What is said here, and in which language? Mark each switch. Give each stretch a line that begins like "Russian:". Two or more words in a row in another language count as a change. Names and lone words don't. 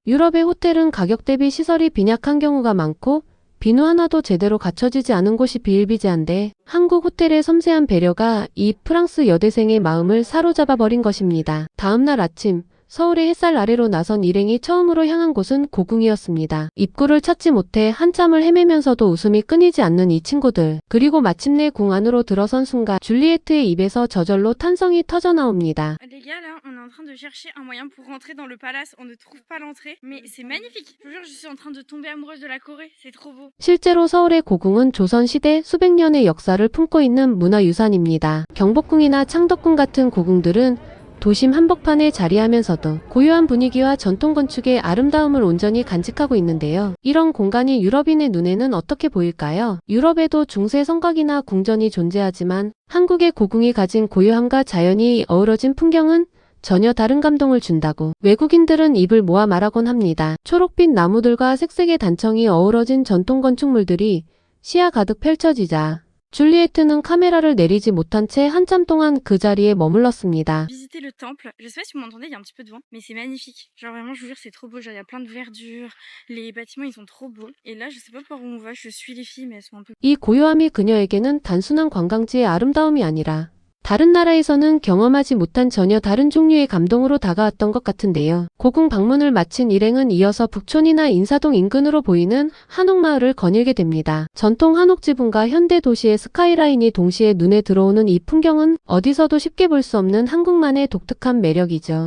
Korean: 유럽의 호텔은 가격 대비 시설이 빈약한 경우가 많고 비누 하나도 제대로 갖춰지지 않은 곳이 비일비재한데 한국 호텔의 섬세한 배려가 이 프랑스 여대생의 마음을 사로잡아 버린 것입니다. 다음날 아침 서울의 햇살 아래로 나선 일행이 처음으로 향한 곳은 고궁이었습니다. 입구를 찾지 못해 한참을 헤매면서도 웃음이 끊이지 않는 이 친구들. 그리고 마침내 궁 안으로 들어선 순간 줄리에트의 입에서 저절로 탄성이 터져 나옵니다.
French: Les gars, là, on est en train de chercher un moyen pour rentrer dans le palace. On ne trouve pas l'entrée, mais c'est magnifique. Je vous jure, je suis en train de tomber amoureuse de la Corée. C'est trop beau.
Korean: 실제로 서울의 고궁은 조선시대 수백 년의 역사를 품고 있는 문화유산입니다. 경복궁이나 창덕궁 같은 고궁들은 도심 한복판에 자리하면서도 고유한 분위기와 전통 건축의 아름다움을 온전히 간직하고 있는데요. 이런 공간이 유럽인의 눈에는 어떻게 보일까요? 유럽에도 중세 성곽이나 궁전이 존재하지만 한국의 고궁이 가진 고요함과 자연이 어우러진 풍경은 전혀 다른 감동을 준다고 외국인들은 입을 모아 말하곤 합니다. 초록빛 나무들과 색색의 단청이 어우러진 전통 건축물들이 시야 가득 펼쳐지자 줄리에트는 카메라를 내리지 못한 채 한참 동안 그 자리에 머물렀습니다.
French: Visiter le temple. Je sais pas si vous m'entendez, il y a un petit peu de vent, mais c'est magnifique. Genre vraiment, je vous jure, c'est trop beau. Genre, il y a plein de verdure. Les bâtiments, ils sont trop beaux. Et là, je sais pas par où on va. Je suis les filles, mais elles sont un peu.
Korean: 이 고요함이 그녀에게는 단순한 관광지의 아름다움이 아니라 다른 나라에서는 경험하지 못한 전혀 다른 종류의 감동으로 다가왔던 것 같은데요. 고궁 방문을 마친 일행은 이어서 북촌이나 인사동 인근으로 보이는 한옥마을을 거닐게 됩니다. 전통 한옥 지붕과 현대 도시의 스카이라인이 동시에 눈에 들어오는 이 풍경은 어디서도 쉽게 볼 수 없는 한국만의 독특한 매력이죠.